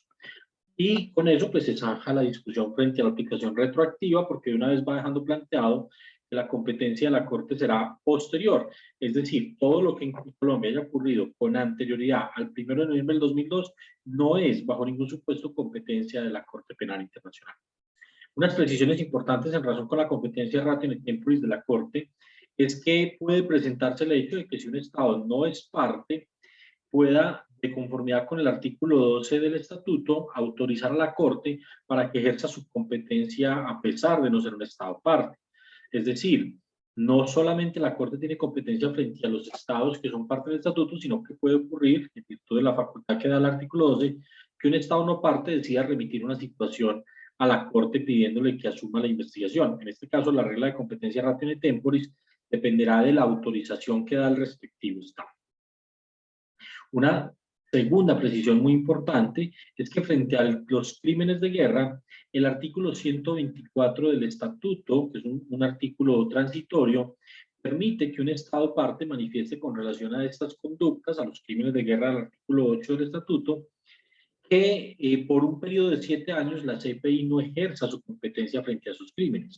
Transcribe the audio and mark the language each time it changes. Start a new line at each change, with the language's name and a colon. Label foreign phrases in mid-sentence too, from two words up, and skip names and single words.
Spanish: Y con eso pues se zanja la discusión frente a la aplicación retroactiva, porque de una vez va dejando planteado que la competencia de la Corte será posterior. Es decir, todo lo que en Colombia haya ocurrido con anterioridad al 1 de noviembre del 2002 no es bajo ningún supuesto competencia de la Corte Penal Internacional. Unas precisiones importantes en razón con la competencia
Latin: ratio in temporis
Spanish: de la Corte es que puede presentarse el hecho de que si un Estado no es parte, pueda, de conformidad con el artículo 12 del Estatuto, autorizar a la Corte para que ejerza su competencia a pesar de no ser un Estado parte. Es decir, no solamente la Corte tiene competencia frente a los Estados que son parte del Estatuto, sino que puede ocurrir, en virtud de la facultad que da el artículo 12, que un Estado no parte decida remitir una situación a la Corte pidiéndole que asuma la investigación. En este caso, la regla de competencia
Latin: ratio in temporis
Spanish: dependerá de la autorización que da el respectivo Estado. Una segunda precisión muy importante es que frente a los crímenes de guerra, el artículo 124 del Estatuto, que es un artículo transitorio, permite que un Estado parte manifieste con relación a estas conductas, a los crímenes de guerra del artículo 8 del Estatuto, que por un periodo de 7 años la CPI no ejerza su competencia frente a sus crímenes.